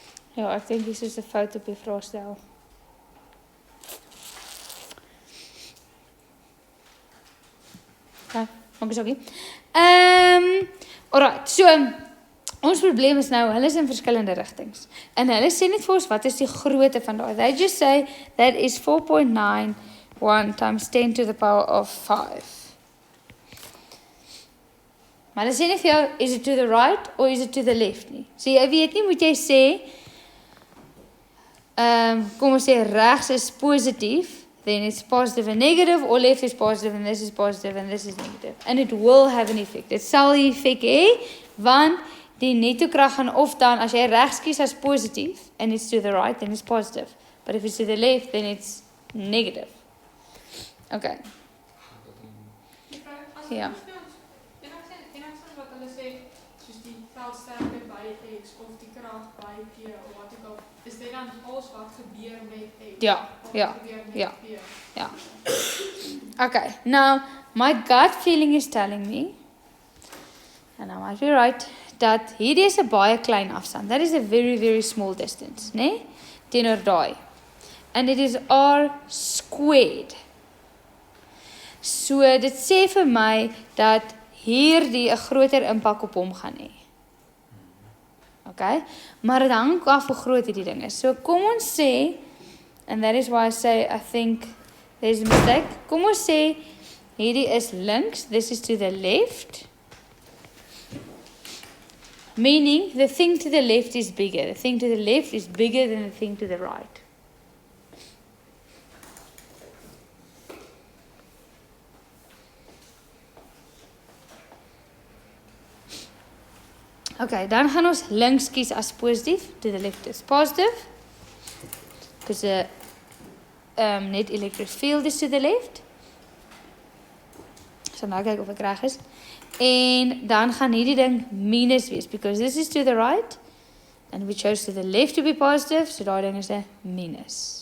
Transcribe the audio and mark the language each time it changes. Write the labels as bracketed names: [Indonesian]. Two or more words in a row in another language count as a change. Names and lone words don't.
[Afrikaans] Ja, ek dink dis is 'n fout op die vraestel. Ja, maak is oké. Alright, so ons probleem is nou, hulle is in verskillende rigtings. En hulle sê net vir ons wat is die grootte van daai. [English] They just say that is 4.91 times 10 to the power of 5. [Afrikaans] Maar hulle sê nie vir jou, [English] is it to the right or is it to the left [Afrikaans] nie. So jy weet nie, moet jy sê, kom ons sê regs is positief, [English] then it's positive and negative, or left is positive and this is positive and this is negative. And it will have an effect. [Afrikaans] Dit sal die effek hê, want die netto krag gaan of dan, as jy regs kies as positief, [English] and it's to the right, then it's positive. But if it's to the left, then it's negative. Okay. Ja. [Afrikaans] Enigstens wat hulle sê, soos die veldsterkte by X of die krag by P of wat ook al, is dit dan alles wat gebeur met X? Ja, Of ja, wat gebeur met ja. P? Ja. [English] Okay, now my gut feeling is telling me, and I might be right, [Afrikaans] dat hierdie is 'n baie klein afstand. [English] That is a very, very small distance, [Afrikaans] né? Teenoor daai. [English] And it is R squared. [Afrikaans] So dit sê vir my dat hierdie 'n groter impak op hom gaan hê. Okay? Maar dit hang af hoe groot hierdie ding is. So kom ons sê, [English] and that is why I say I think there's a mistake. [Afrikaans] Kom ons sê hierdie is links, [English] this is to the left. Meaning the thing to the left is bigger. The thing to the left is bigger than the thing to the right. [Afrikaans] Okay, dan gaan ons links kies as positief, [English] to the left is positive. Because the net electric field is to the left. [Afrikaans] So nou kyk of ek reg is. En dan gaan hierdie ding minus wees, [English] because this is to the right, and we chose to the left to be positive, [Afrikaans] so daai ding is 'n minus.